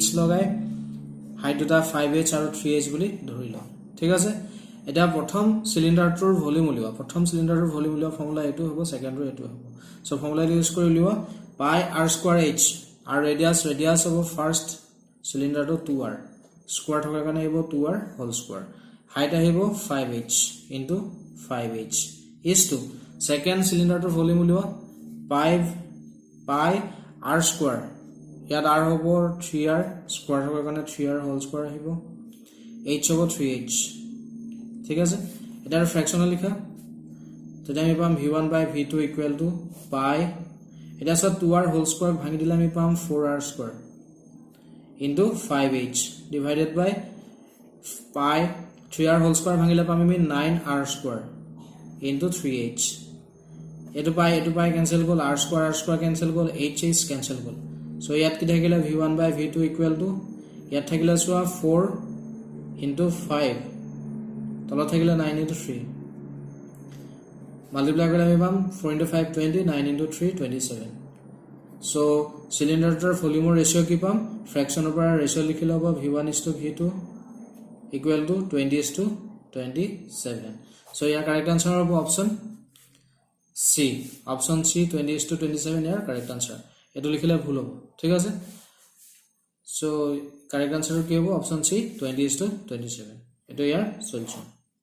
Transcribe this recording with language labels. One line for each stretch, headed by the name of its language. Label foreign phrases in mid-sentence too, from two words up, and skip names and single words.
Assamese: লগাই হাইট দুটা 5h আৰু 3h বুলি ধৰি লম ঠিক আছে এটা প্ৰথম সিলিন্ডাৰটোৰ ভলিউম উলিওৱা প্ৰথম সিলিন্ডাৰটোৰ ভলিউম উলিওৱা ফৰ্মুলা এটো হ'ব সেকেন্ডৰ এটো হ'ব সো
English: formula use
Assamese: কৰি উলিওৱা পাই r²h আৰু ৰেডিয়াস হ'ব
English: first cylinder
Assamese: 2r স্কয়াৰ থকাৰ কাৰণে আহিব 2r
English: whole square
Assamese: হাইট আহিব 5h ইনটু 5h
English: is to second
Assamese: সিলিন্ডাৰটোৰ ভলিউম উলিওৱা পাই r² ইয়াত r হ'ব 3r স্কয়াৰ থকাৰ কাৰণে 3r
English: whole square
Assamese: আহিব h হ'ব 3h ঠিক আছে এটাৰ ফ্ৰেকশনাল লিখা তেতিয়া আমি পাম v1/v2 = পাই এটা সব 2r
English: whole square
Assamese: ভাঙি দিলে আমি পাম 4r²
English: into 5h divided by pi 3r whole square
Assamese: ভাঙিলে পাম আমি 9r² into 3h এটো পাই ক্যান্সেল গল r² ক্যান্সেল গল h ক্যান্সেল গল সো ইয়াত কি থাকিলে v1/v2 = ইয়াত থাকিলে সোয়া 4 into 5 তলত থাকিলে 9 into 3 মাল্টিপ্লাই কৰিলে আমি পাম 4 into 5 20 9 into 3 27
English: so cylinderৰ
Assamese: ভলিউমৰ ৰেশিও কি পাম ফ্ৰেকশনৰ পৰা ৰেশিও লিখিলে হ'ব v1:v2 = 20:27 so ইয়াৰ
English: correct answer
Assamese: হ'ব
English: option C
Assamese: 20:27 ইয়াৰ
English: correct answer
Assamese: এটো লিখিলে ভুল হ'ব ঠিক আছে so
English: correct answer
Assamese: কি হ'ব
English: option C
Assamese: 20:27 এটো ইয়াৰ সলিউশন